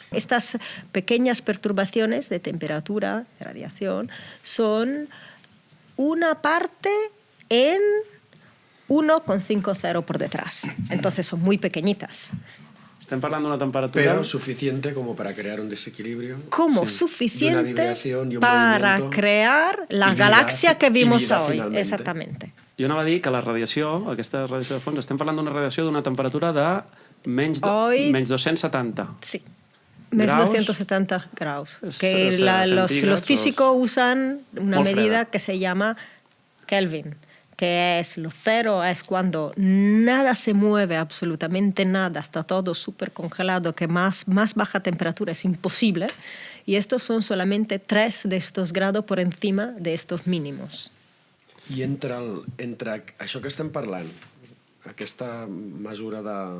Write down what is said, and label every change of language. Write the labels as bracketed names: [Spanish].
[Spanish] Estas pequeñas perturbaciones de temperatura, de radiación, son una parte en 1,50 por detrás. Entonces son muy pequeñitas. [Catalan] Estem parlant d'una temperatura... [Spanish] Pero suficiente como para crear un desequilibrio. Como sí. suficiente y para crear la galaxia que vimos hoy. Finalmente. Exactamente. [Catalan] Jo anava a dir que la radiació, aquesta radiació de fons, estem parlant d'una radiació d'una temperatura de menys 270. [Spanish] Sí. Menos 270 grados. Que los físicos usan una medida que se llama Kelvin, que es lo cero, es cuando nada se mueve, absolutamente nada, está todo súper congelado, que más baja temperatura es imposible, y estos son solamente 3 de estos grados por encima de estos mínimos. [Catalan] I entre això que estem parlant, aquesta mesura de...